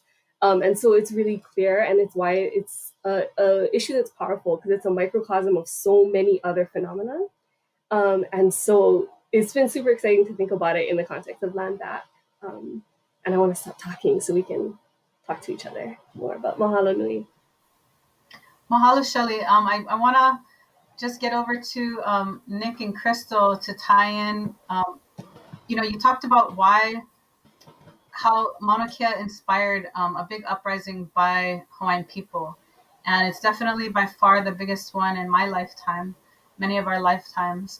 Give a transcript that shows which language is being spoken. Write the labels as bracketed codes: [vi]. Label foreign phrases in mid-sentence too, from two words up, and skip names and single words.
[en] And so it's really clear, and it's why it's a issue that's powerful, because it's a microcosm of so many other phenomena. And so it's been super exciting to think about it in the context of LANDBACK. And I want to stop talking so we can talk to each other more. But [haw] mahalo nui. [en] Mahalo, Shelley. I want to just get over to Nick and Crystal to tie in. You talked about how Mauna Kea inspired a big uprising by Hawaiian people. And it's definitely by far the biggest one in my lifetime, many of our lifetimes.